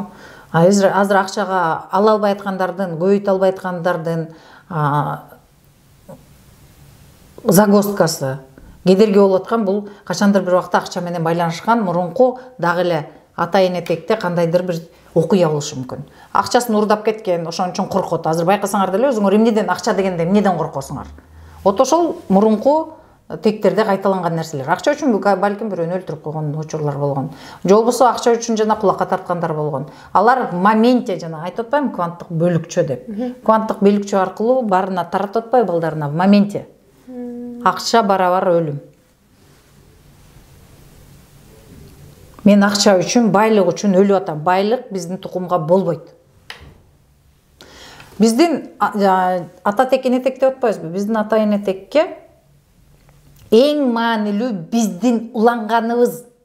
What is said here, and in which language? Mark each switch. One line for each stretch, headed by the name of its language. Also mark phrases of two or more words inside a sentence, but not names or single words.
Kyrgyz: Азыр акчага ала албай аткандардын, көбөйтө албай аткандардын загосткасы, кедерги болуп аткан бул качандыр бир убакта акча менен байланышкан мурунку дагы эле ата энетекте кандайдыр бир окуя болушу мүмкүн. Акчасын урдап кеткен, ошон үчүн коркот. Азыр байкасаңар деле өзүңөр эмнеден акча дегенде эмнеден коркосуңар? Вот ошол мурунку тектерде кайталанган нерселер. Акча үчүн балким бирөөнү өлтүрүп койгон учурлар болгон. Же болбосо акча үчүн жана кулакка тарткандар болгон. Алар
Russian: в моменте
Kyrgyz: жана айтып атпаймынбы кванттык бөлүкчө деп. Кванттык бөлүкчө аркылуу баарына таратып атпайбы балдарына
Russian: в моменте.
Kyrgyz: Акча барабар өлүм. Мен акча үчүн, байлык үчүн өлүп атам. Байлык биздин тукумга болбойт. Биздин ата тек энетек деп атпайбызбы? Биздин ата энетекке эң маанилүү биздин уланганыбыз.